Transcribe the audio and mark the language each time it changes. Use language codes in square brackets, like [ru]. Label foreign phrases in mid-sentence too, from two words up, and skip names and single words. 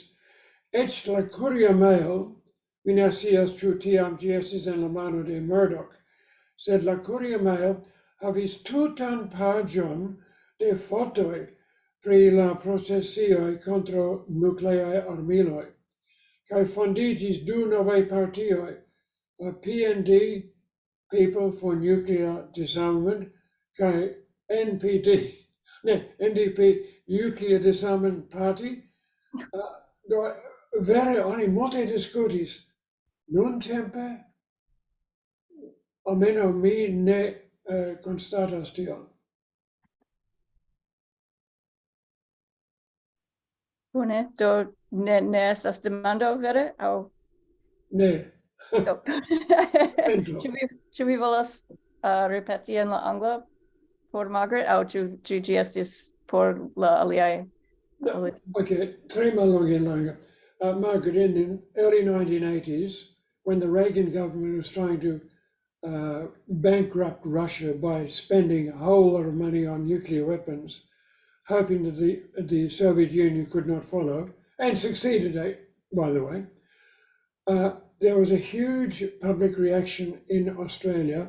[eo] Eĉ la Courier Mail, mi ne scias ĉu tiam ĝi estis en la mano de Murdoch, sed la Courier Mail havis tutan paĝon de fotoj pri la procesioj kontraŭ nukleaj armiloj. Kaj fondiĝis 2 novaj partioj, la PND, [en] People for Nuclear Disarmament, [eo] kaj NDP, [en] Nuclear Disarmament Party. [eo] Do vere oni multe diskutis. Nuntempe, almenaŭ mi ne konstatas tion. Bone, do ne estas demando vere, aŭ? Ne. Ĉu vi volas ripeti en la angla por Margaret, aŭ ĉu ĝi estis por la aliaj? Ok, tre mallonge en la angla. [en] Margaret, in the early 1980s, when the Reagan government was trying to bankrupt Russia by spending a whole lot of money on nuclear weapons, hoping that the Soviet Union could not follow, and succeeded, by the way, there was a huge public reaction in Australia.